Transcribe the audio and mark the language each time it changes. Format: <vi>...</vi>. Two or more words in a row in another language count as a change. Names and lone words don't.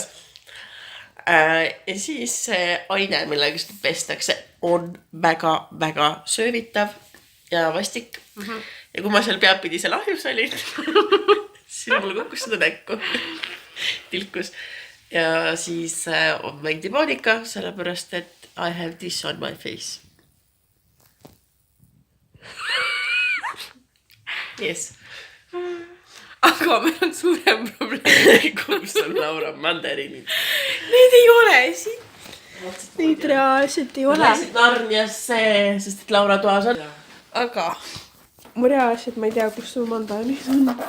<et>Ja siis see aine, millega seda pestakse, on väga söövitav ja vastik. Ja kui ma seal peapidi seal ahjus olin, siis mulle kukkus seda näkku. Tilkus. Ja siis on mängdi paanika, sellepärast, et</et> <en>I have this on my face. Yes.</en> <et>Aga meil on suurem probleem. Kus on Laura mandariinid? Need ei ole siin. Neid reaalselt ei ole. Läksid Narniasse, sest et Laura toas on. Aga ma reaalselt ma ei tea, kus sul mandariinid on.</et>